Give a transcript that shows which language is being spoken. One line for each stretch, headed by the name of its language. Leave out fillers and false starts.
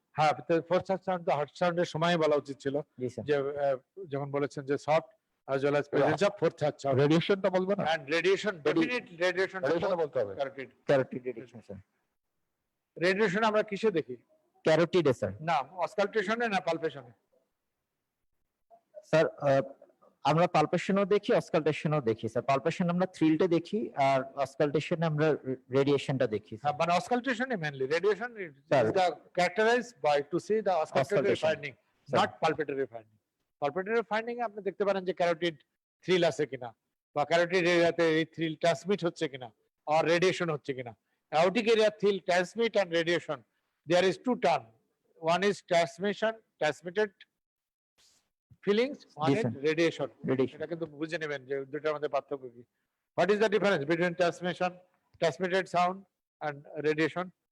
Bangla: হ্যাঁ, fourth sound তো heart সাউন্ডের সময় বলা উচিত ছিল, জি স্যার। যে যখন বলেছেন যে soft
English: as well as presence of fourth heart sound
Bangla: রেডিয়েশনটা বলবো না,
English: and radiation, definite radiation
Bangla: radiation বলতে হবে।
English: carotid Carotid radiation, sir.
Bangla: radiation আমরা কিসে দেখি?
English: Carotid, sir.
Bangla: না অসকালটেশনে না পালপেশনে? স্যার আমরা পালপেশনও দেখি, অসকালটেশনও দেখি স্যার। পালপেশন আমরা থ্রিলটা দেখি, আর অসকালটেশনে আমরা রেডিয়েশনটা দেখি হ্যাঁ, মানে অসকালটেশনে mainly radiation is
English: Sir. the characterized by to see the auscultatory Auscultation. finding, Sir. not palpatory finding.
Bangla: Palpatory finding এ আপনি দেখতে পারেন যে ক্যারোটিড থ্রিল আছে কিনা, বা ক্যারোটিড এরিয়াতে এই থ্রিল ট্রান্সমিট হচ্ছে কিনা, আর রেডিয়েশন হচ্ছে কিনা।
English: aortic area thrill transmit and radiation, there is two term, one is transmitted feelings, one is sir. radiation. Radiation.
Bangla: এটা কিন্তু বুঝে নেবেন যে দুটার মধ্যে পার্থক্য কি।
English: What is the difference between transmitted sound and radiation?